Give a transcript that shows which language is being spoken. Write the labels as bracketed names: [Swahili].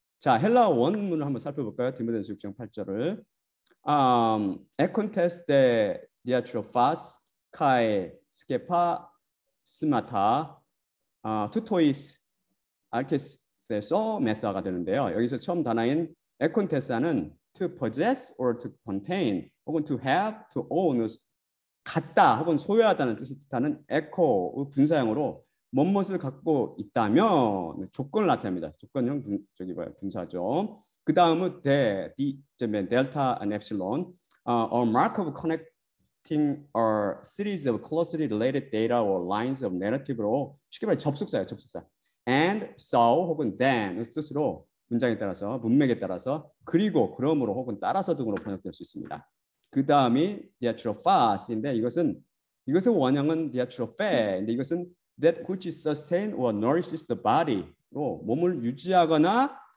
[Korean] 자, 헬라어 원문을 한번 살펴볼까요? 디모데전서 6장 8절을 에콘테스 데 디아트로파스 카에 스케파 스마타 투토이스 알케스에서 메타가 되는데요. 여기서 처음 단어인 에콘테스는 [English] to possess or to contain [Korean] 혹은 [English] to have, to own [Korean] 갖다 혹은 소유하다는 뜻을 뜻하는 에코 분사형으로 무엇을 갖고 있다면 조건을 나타냅니다. 조건형 분사죠. 그 다음은 델타 [English] and epsilon, a mark of connecting a series of closely related data or lines of narrative [Korean] 로 쉽게 말해 접속사예요. 접속사. And so 혹은 then 뜻으로 문장에 따라서 문맥에 따라서 그리고 그러므로 혹은 따라서 등으로 번역될 수 있습니다. 그 다음이 diatropha스인데 이것은 원형은 diatrophe인데 이것은 [English] that which sustain or nourishes the body [Korean] 로 몸을 유지하거나